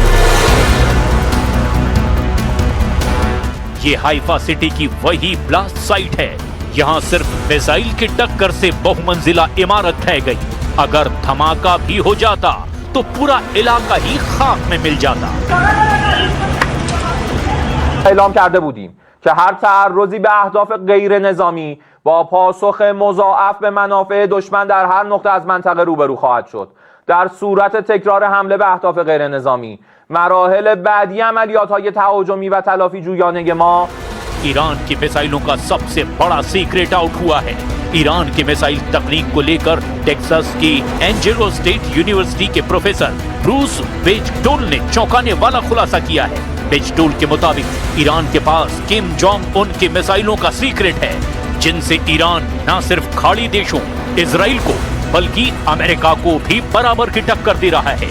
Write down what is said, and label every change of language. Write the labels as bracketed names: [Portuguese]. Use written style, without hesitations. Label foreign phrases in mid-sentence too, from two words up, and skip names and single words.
[Hindi] ये हाइफा सिटी की वही [English] blast site [Hindi] है। यहाँ सिर्फ मिसाइल की टक्कर से बहुमंजिला इमारत ढह गई। अगर धमाका भी हो जाता तो पूरा इलाका ही खाक में मिल जाता। [Persian] اعلام کرده بودیم که هر تعرضی به اهداف غیر نظامی با پاسخ مضاعف به منافع دشمن در هر نقطه از منطقه روبرو خواهد شد. در صورت تکرار حمله به اهداف غیر نظامی مراحل بعدی عملیات‌های تهاجمی و تلافی جویانه ما [Hindi] ईरान की मिसाइलों का सबसे बड़ा [English] secret out [Hindi] हुआ है। ईरान की मिसाइल तकनीक को लेकर टेक्सास की एंजेलो स्टेट यूनिवर्सिटी के प्रोफेसर ब्रूस बेजडोल ने चौंकाने वाला खुलासा किया है। बेजडोल के मुताबिक ईरान के पास किम जोंग उन की मिसाइलों का सीक्रेट है, जिनसे ईरान न सिर्फ खाड़ी देशों इजराइल को बल्कि अमेरिका को भी बराबर की टक्कर दे रहा है।